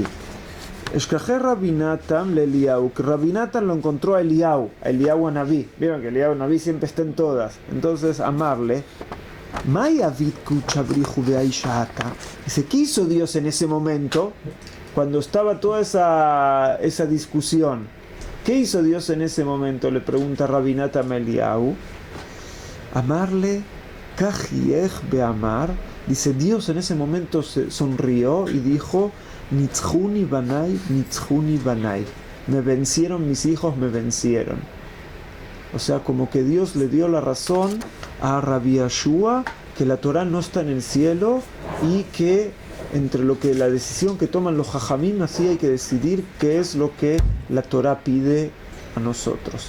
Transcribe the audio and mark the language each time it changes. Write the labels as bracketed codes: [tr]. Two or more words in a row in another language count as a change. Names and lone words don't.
[arc] אשכחיה רבי נתן לאליהו, [es] que Rabbi Natan lo encontró a Eliyahu Anabí. Vieron que Eliyahu Anabí siempre está en todas. Entonces, amarle. Dice, ¿qué hizo Dios en ese momento? Cuando estaba toda esa discusión. ¿Qué hizo Dios en ese momento? Le pregunta Rabbi Natan a Eliyahu. [arc] אמר ליה, קא חייך ואמר. [es] Dice, Dios en ese momento se sonrió y dijo, [he] נצחוני בני, נצחוני בני. [es] Me vencieron mis hijos, me vencieron. O sea, como que Dios le dio la razón a Rabbi Yoshua que la Torah no está en el cielo y que entre lo que la decisión que toman los jajamim, así hay que decidir qué es lo que la Torah pide a nosotros.